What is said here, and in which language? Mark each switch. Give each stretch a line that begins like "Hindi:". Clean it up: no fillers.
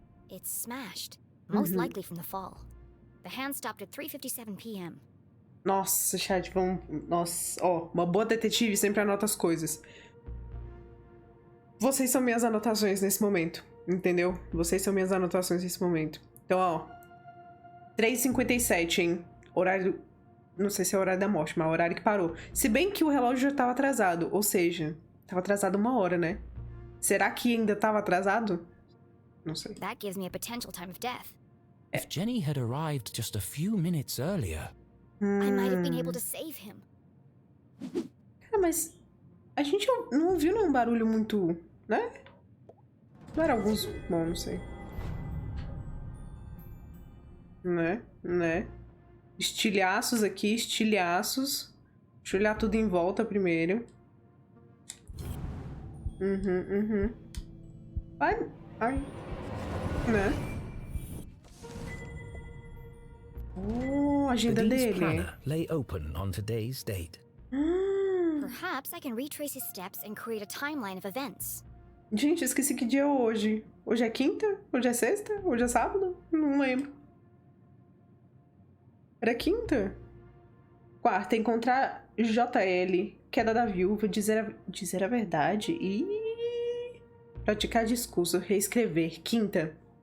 English: It's smashed, most likely from the fall. The hand stopped at 3:57 p.m.
Portuguese: Nossa, chat, vamos... Nossa, ó, uma boa detetive sempre anota as coisas. Vocês são minhas anotações nesse momento, entendeu? Vocês são minhas anotações nesse momento. Então, ó, 3h57, hein? Horário... Não sei se é o horário da morte, mas é o horário que parou. Se bem que o relógio já tava atrasado, ou seja, tava atrasado 1 hora, né? Será que ainda tava atrasado? Não sei.
English: That gives me a potential time of death. If Jenny had arrived just a few minutes earlier... I might have been able to save him.
Portuguese: Cara, mas a gente não ouviu nenhum barulho muito, né? Não era alguns... Bom, não sei. Né? Estilhaços aqui, estilhaços. Deixa eu olhar tudo em volta primeiro. Ai. Né? Oh, a agenda
English: The Dean's
Portuguese: dele.
English: planner lay open on today's date. Perhaps I can retrace his steps and create a timeline of events.
Portuguese: Gente, eu esqueci que dia é hoje. Hoje é quinta? Hoje é sexta? Hoje é sábado? Não lembro. Era quinta? Quarta, encontrar JL, queda da viúva, dizer a verdade e praticar discurso, reescrever. Quinta.